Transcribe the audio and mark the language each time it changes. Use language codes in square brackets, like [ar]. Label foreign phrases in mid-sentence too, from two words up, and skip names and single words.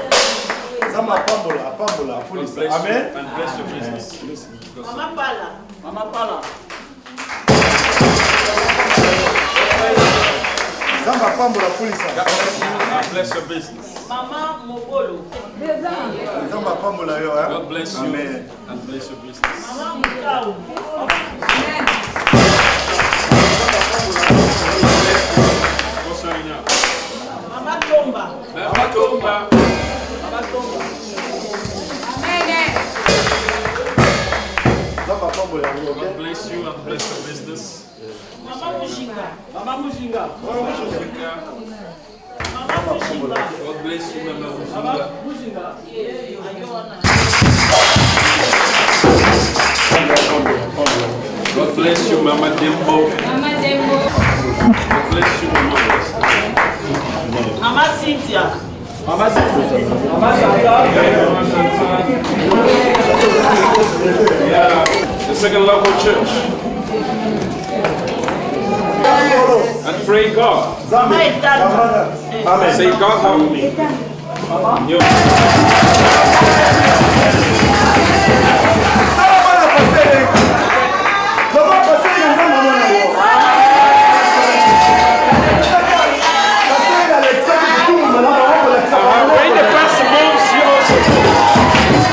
[ln] Zamba pambola, pambola, [en] God [ln] fulisa. [en] bless you Amen. and bless your business. Maman Pala. [ln] Zamba pambola fulisa. [en] God bless you and bless your business. Maman Mobolo. [ln] Zamba pambola yo, hein? [en] God bless you Amen. and bless your business. Maman Mukau. Go sign up. Maman Tomba. Mama Tumba. [ln] Zamba pambola yango, [en] God ok? bless you and bless your business. Maman Mushinga. Maman Mushinga. Africa. Maman Mushinga. God bless you, Mama Musunga. Mushinga. God bless you, Mama Dembo. Maman Dembo. God bless you, Mama. Maman Cynthia. [fr] Maman c'est [en] Yeah, the second local church. And pray God. Amen. Say, God help me. You- When the pastor moves, you also